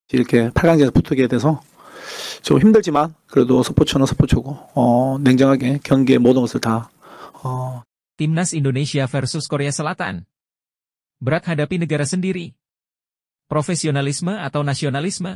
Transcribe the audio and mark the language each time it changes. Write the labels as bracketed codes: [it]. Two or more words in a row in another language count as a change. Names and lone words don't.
[ko] 이렇게 8강전에 붙게 돼서 좀 힘들지만 그래도 스포츠는 스포츠고 냉정하게 경기의 모든 것을 다 [id] Timnas Indonesia versus Korea Selatan. Berat hadapi negara sendiri. Profesionalisme atau nasionalisme?